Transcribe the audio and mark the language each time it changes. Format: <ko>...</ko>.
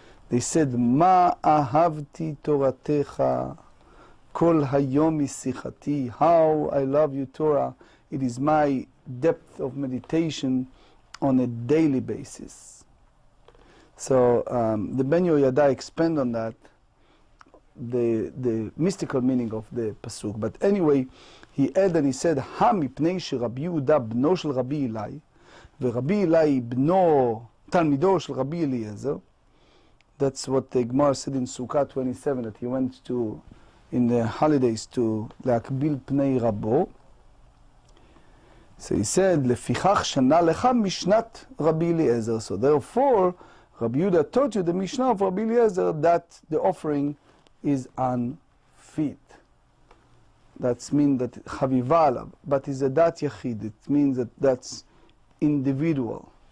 <en>They said,</en> <he>מה אהבתי תורתך כל היום משיחתי,</he> <en>how I love you Torah, it is my depth of meditation on a daily basis. So the Ben Yoyada expand on that, the mystical meaning of the pasuk. But anyway, he added and he said,</en> <he>Ha mipnei שרבי יהודה בנו של רבי אלי, ורבי אלי בנו תלמידו של רבי אליעזר.</he> <en>That's what the Gemara said in Sukkah 27, that he went to, in the holidays, to</en> <he>להקביל פני רבו.</he> <en>So he said,</en> <he>לפיכך שנה לך משנת רבי אליעזר.</he> <en>So therefore, Rabbi Yehuda taught you the Mishnah of Rabbi Eliezer that the offering is unfit. That means that chaviva alav, but is a dat yachid. It means that that's individual.</en>